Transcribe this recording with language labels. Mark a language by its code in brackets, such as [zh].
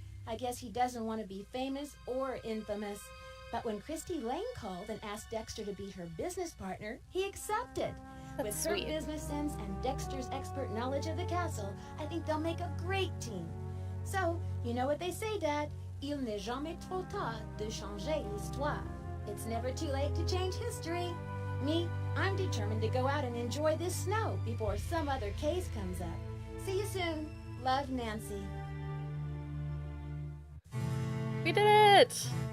[en] I guess he doesn't want to be famous or infamous. But when Christy Lane called and asked Dexter to be her business partner, he accepted. That's With sweet. her business sense and Dexter's expert knowledge of the castle, I think they'll make a great team. So, you know what they say, Dad? [fr] Il n'est jamais trop tard de changer l'histoire. [en] It's never too late to change history. Me, I'm determined to go out and enjoy this snow before some other case comes up. See you soon. Love, Nancy. We did it!